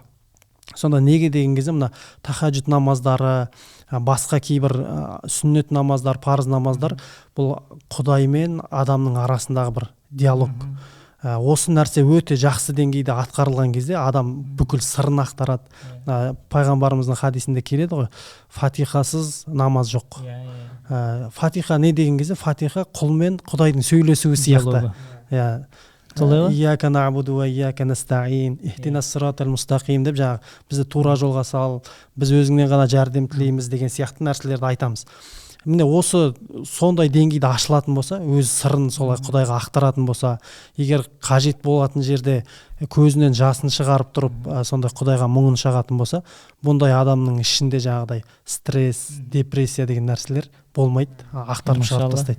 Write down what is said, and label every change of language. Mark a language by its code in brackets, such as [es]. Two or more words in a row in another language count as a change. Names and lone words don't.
[kk] Сонда неге деген кезде мына тахаджуд намаздары, басқа кейбір сүннет намаздар, парыз намаздар бұл Құдаймен адамның арасындағы бір диалог. Осы нәрсе өте жақсы деңгейде атқарылған кезде адам бүкіл сырын ақтарады. Пайғамбарымыздың хадисінде келеді ғой, фатихасыз намаз жоқ. Фатиха не деген кезде, фатиха құлмен Құдайдың сөйлесуі сияқты. [ar] إياك نعبد وإياك نستعين اهدنا الصراط المستقيم [kk] деп жаңағы бізді тура жолға сал, біз өзіңнен ғана жәрдем тілейміз деген сияқты нәрселерді айтамыз. міне осы сондай деңгейде ашылатын болса, өз сырын солай Құдайға ақтаратын болса, егер қажет болатын жерде көзінен жасын шығарып тұрып, сондай Құдайға мұңын шағатын болса, бұндай адамның ішінде жаңағыдай стресс, депрессия деген нәрселер болмайды, ақтарып шығарып тастайды.